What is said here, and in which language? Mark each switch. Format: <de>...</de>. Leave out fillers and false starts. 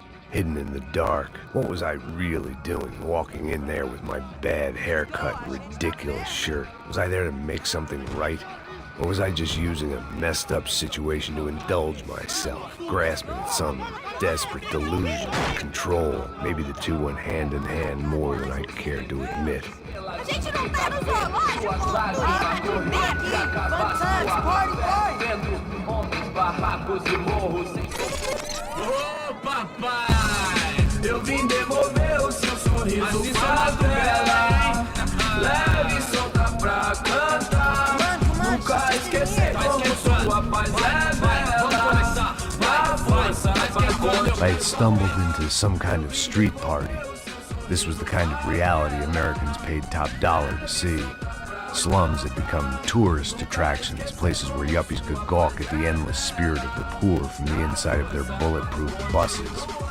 <en>hidden in the dark. What was I really doing, walking in there with my bad haircut and ridiculous shirt? Was I there to make something right? Or was I just using a messed up situation to indulge myself, grasping at some desperate delusion of control? Maybe the two went hand in hand more than I cared to admit.</en> <pt>A gente não tá no zoológico! Vem aqui!</pt> <en>Fun times, party, party!</en> <pt>Vendo homens, barracos e morros sem... Ô, papai! Eu vim devolver o seu sorriso favela. Leve e solta pra cantar. Nunca esquecer como sua paz é bela. Na força,</pt> <en>I had stumbled into some kind of street party. This was the kind of reality Americans paid top dollar to see. Slums had become tourist attractions, places where yuppies could gawk at the endless spirit of the poor from the inside of their bulletproof buses.</en>